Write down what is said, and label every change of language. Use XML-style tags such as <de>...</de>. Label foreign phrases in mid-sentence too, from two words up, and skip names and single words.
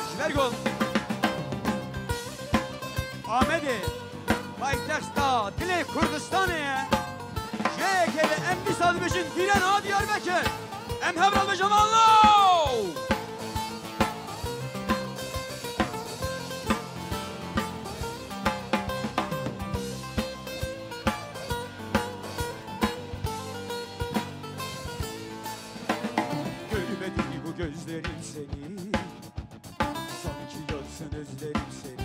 <ku>آمده پایتختا دل کردستانه جه که ام بیساد بشین دیرن ها دیار بکر ام هبرال بجم الله</ku> <tr>Görmedi bu gözlerim seni Sanki yansın özlerim seni</tr>